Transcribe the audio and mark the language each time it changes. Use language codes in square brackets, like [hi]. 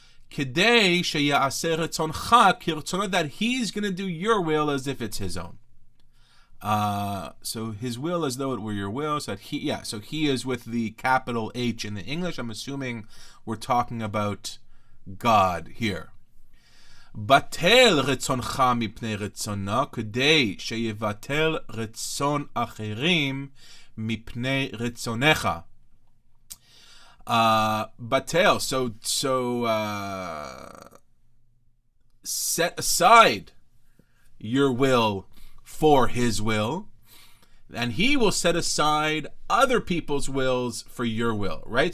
[en] That He's going to do your will as if it's His own. So His will as though it were your will. So He is with the capital H in the English. I'm assuming we're talking about God here. [he] Batel רצונך מפני רצונו, כדי שיבטל רצון אחרים מפני רצונך. [en] Batel, so set aside your will for His will, and He will set aside other people's wills for your will, right?